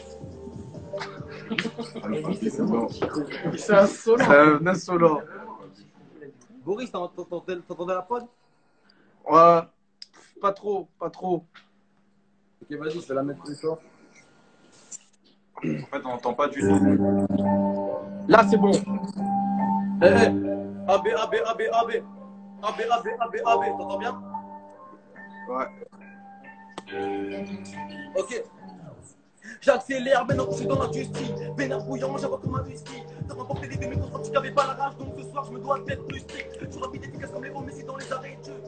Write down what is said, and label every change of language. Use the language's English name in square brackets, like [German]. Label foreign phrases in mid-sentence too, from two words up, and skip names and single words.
[French] C'est un solo. Un solo. Boris, t'entendais la prod? Ouais. Pas trop, pas trop. Ok, vas-y, je vais la mettre plus fort. En fait, on n'entend pas du tout. Là, c'est bon. Eh, AB, AB, AB, AB. AB, AB, AB, AB. T'entends bien? Ouais. Ok. J'accélère, maintenant que je suis dans l'industrie. Vénère bouillant, j'avoue comme un whisky. T'as remporté les demi-contrats, tu n'avais pas la rage. Donc ce soir, je me dois d'être plus strict. Je suis rapide, efficace comme les mots, mais c'est dans les arrêts de jeu.